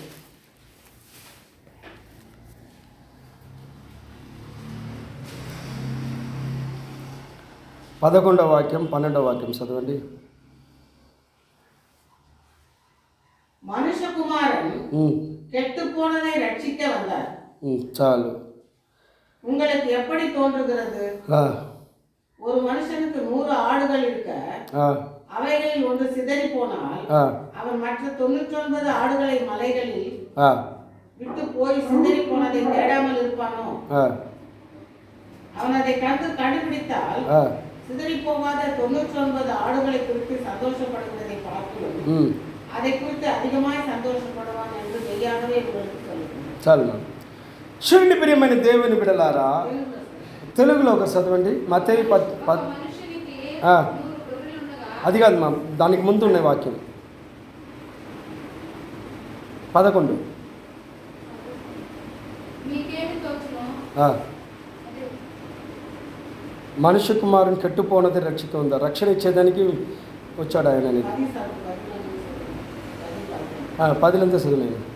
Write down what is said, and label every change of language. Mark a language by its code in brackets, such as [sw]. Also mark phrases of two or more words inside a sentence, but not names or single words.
[te] 11వ వాక్యం 12వ వాక్యం చదవండి. [ta] மனுஷகுமாரன் கெட்டுப்போனதை ரட்சிக்க வந்தார். [te] చాలు. [ta] உங்களுக்கு எப்படி தோன்றுகிறது? ஒரு மனுஷனுக்கு 100 ஆடுகள் இருக்க அவைகளில் ஒன்று சிதறி போனால் அவன் மற்ற 99 ஆடுகளை மலைகளில் விட்டு போய் சிதறி போனதை தேடாமல் இருப்பானோ? அவன் அதை கண்டுபிடித்தால் சிதறி போகாத 99 ஆடுகளை குறித்து சந்தோஷப்படுவதை பார்க்கிறோம். அதை குறித்து அதிகமாய் சந்தోషపడవాన్ என்று மெய்யாகவே உங்களுக்கு சொல்லுகிறேன். [te] చాలు. చూడండి ప్రియమైన దేవుని బిడ్డలారా, తెలుగులో ఒక చదవండి. మత్తయి అది కాదు మా, దానికి ముందు ఉన్న వాక్యం 11. మనుష్య కుమారుని కెట్టుపోనది రక్షిత ఉందా, రక్షణ ఇచ్చేదానికి వచ్చాడు ఆయన అనేది 10 చదివాను.